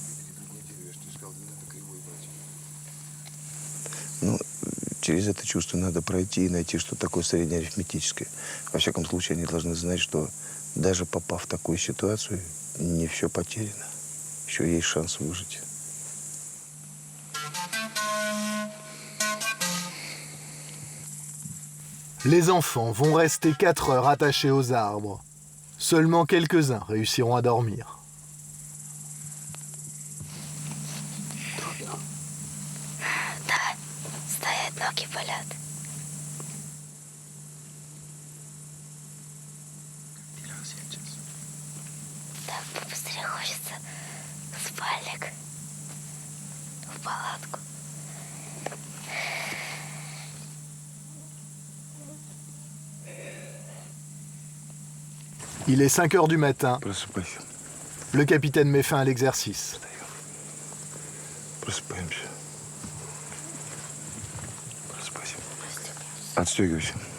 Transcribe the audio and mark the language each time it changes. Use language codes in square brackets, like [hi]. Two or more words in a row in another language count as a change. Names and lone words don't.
[ru] Но через это чувство надо пройти и найти что-то такое среднеарифметическое. Во всяком случае, они должны знать, что даже попав в такую ситуацию, не все потеряно. Еще есть шанс выжить. [fr] Les enfants vont rester 4 heures attachés aux arbres. Seulement quelques-uns réussiront à dormir. [ru] Стоят, ноги болят. Так побыстрее хочется в спальник, в палатку. [fr] Il est 5 heures du matin. [ru] Просыпайся. [fr] Le capitaine met fin à l'exercice. [ru] Просыпаемся. Просыпайся. Отстегивайся.